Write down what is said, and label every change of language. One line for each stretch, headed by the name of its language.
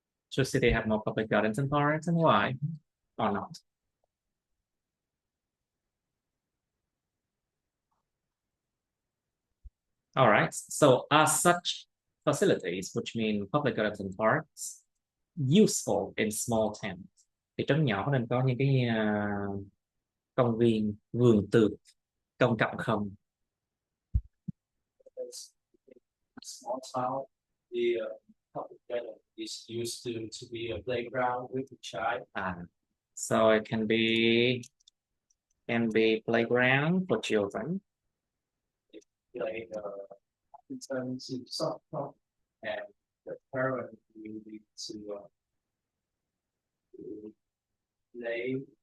English: Should city have more public gardens and parks, and why or not? All right. So are such facilities, which mean public gardens and parks, useful in small towns?
Vietnamese: Thị trấn nhỏ nên có những cái công viên, vườn tược công cộng không?
English: Small town, the public garden is used to be a playground with a child. So it can be playground for children. Play in terms of soccer, and the parent will need to play